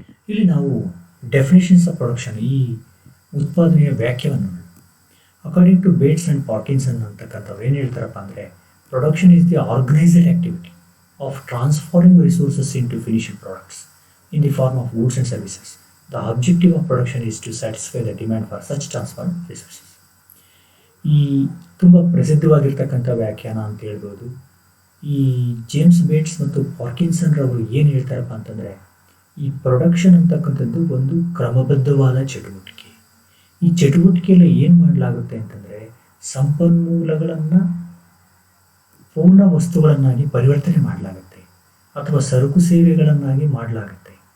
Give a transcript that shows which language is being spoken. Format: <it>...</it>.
<en>ಇಲ್ಲಿ ನಾವು definitions of production,</en> <kn>ಈ ಉತ್ಪಾದನೆಯ ವ್ಯಾಖ್ಯೆಯನ್ನು</kn> <en>according to Bates and Parkinson</en> <kn>ಅಂತಕ್ಕಂಥವ್ರು ಏನು ಹೇಳ್ತಾರಪ್ಪ ಅಂದರೆ,</kn> <en>Production is the organised activity of transforming resources into finished products in the form of goods and services. The objective of production is to satisfy the demand for such transformed resources.</en> <kn>ಈ ತುಂಬ ಪ್ರಸಿದ್ಧವಾಗಿರ್ತಕ್ಕಂಥ ವ್ಯಾಖ್ಯಾನ ಅಂತ ಹೇಳ್ಬೋದು. ಈ James Bates ಮತ್ತು Parkinson ರವರು ಏನು ಹೇಳ್ತಾರಪ್ಪ ಅಂತಂದರೆ, ಈ ಪ್ರೊಡಕ್ಷನ್ ಅಂತಕ್ಕಂಥದ್ದು ಒಂದು ಕ್ರಮಬದ್ಧವಾದ ಚಟುವಟಿಕೆ. ಈ ಚಟುವಟಿಕೆಯಲ್ಲಿ ಏನು ಮಾಡಲಾಗುತ್ತೆ ಅಂತಂದರೆ, ಸಂಪನ್ಮೂಲಗಳನ್ನು ಪೂರ್ಣ ವಸ್ತುಗಳನ್ನಾಗಿ ಪರಿವರ್ತನೆ ಮಾಡಲಾಗುತ್ತೆ ಅಥವಾ ಸರಕು ಸೇವೆಗಳನ್ನಾಗಿ ಮಾಡಲಾಗುತ್ತೆ.</kn>